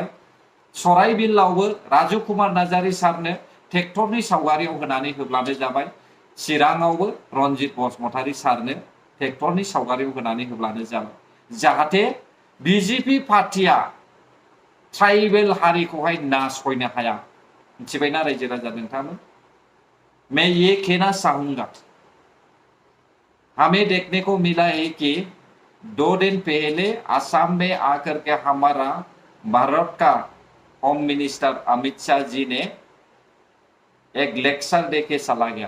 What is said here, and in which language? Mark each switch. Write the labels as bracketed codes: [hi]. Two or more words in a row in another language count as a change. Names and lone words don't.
[brx] सराइबिलावबो राजु कुमार नार्जारी सारनो ट्रेक्टरनि सावगारियाव होनानै होब्लानो जाबाय। चिराङावबो रन्जित बसुमतारी सारनो ट्रेक्टरनि सावगारियाव होनानै होब्लानो जाबाय। जाहाथे BJP पार्टिया ट्राइबेल हारिखौहाय नासयनो हाया, मिथिबायना रायजो राजा नोंथांमोन? [hi] मैं ये कहना चाहूंगा, हमें देखने को मिला है कि 2 दिन पहले असम में आकर के हमारा भारत का [en] home minister [hi] अमित शाह जी ने एक लेक्चर देके चला गया।